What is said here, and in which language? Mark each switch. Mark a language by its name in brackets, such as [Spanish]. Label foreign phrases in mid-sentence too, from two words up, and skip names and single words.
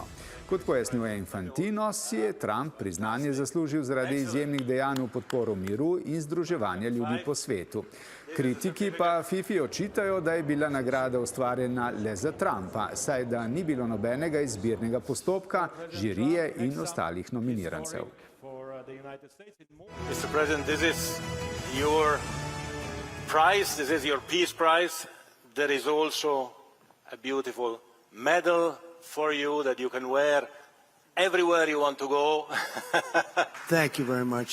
[Slovenian] Kot pojasnjuje Infantino, si je Trump priznanje zaslužil zaradi izjemnih dejanj v podporo miru in združevanja ljudi po svetu. Kritiki pa FIFA očitajo, da je bila nagrada ustvarjena le za Trumpa, saj da ni bilo nobenega izbirnega postopka, žirije in ostalih nominirancev. [English] Mr. President, this is your prize, this is your peace prize. There is also a beautiful medal for you that you can wear everywhere you want to go. Thank you very much.